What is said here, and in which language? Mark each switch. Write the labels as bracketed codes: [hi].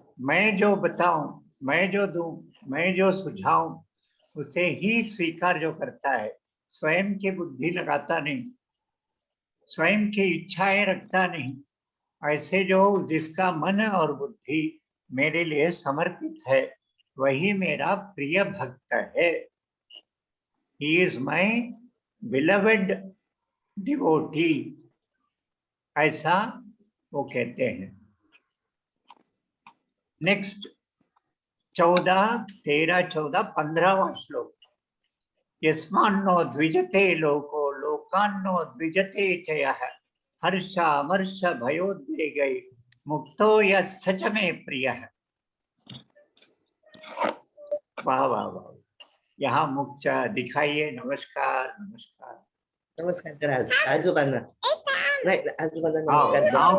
[hi] मैं जो बताऊं, मैं जो दूं, मैं जो सुझाऊं, उसे ही स्वीकार जो करता है, स्वयं की बुद्धि लगाता नहीं, स्वयं की इच्छाएं रखता नहीं, ऐसे जो जिसका मन और बुद्धि मेरे लिए समर्पित है, वही मेरा प्रिय भक्त है। [en] He is my beloved devotee, [hi] ऐसा वो कहते हैं। नेक्स्ट 14, 13, 14, 15वां श्लोक। [sa] यस्मान्नो द्विजते लोको लोकान्नो द्विजते च यः हर्षामर्ष भयोद्वेगै मुक्तो यः स च मे प्रियः। [hi] वाह वाह वाह, यहाँ मुक्त दिखाइए। [mr] नमस्कार नमस्कार नमस्कार करा आजोबांना, नाही आजोबांना नमस्कार करा.